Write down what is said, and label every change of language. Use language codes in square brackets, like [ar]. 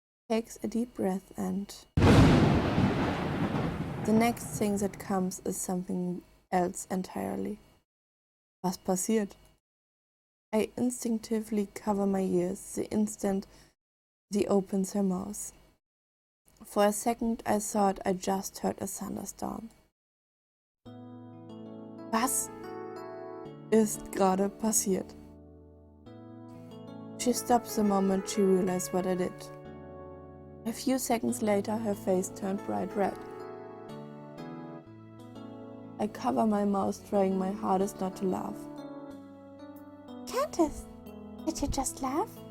[en] Takes a deep breath and the next thing that comes is something else entirely. [de] Was passiert? [en] I instinctively cover my ears the instant she opens her mouth. For a second I thought I just heard a thunderstorm. [de] Was ist gerade passiert? [en] She stopped the moment she realized what I did. A few seconds later, her face turned bright red. I cover my mouth, trying my hardest not to laugh. Candace, did you just laugh?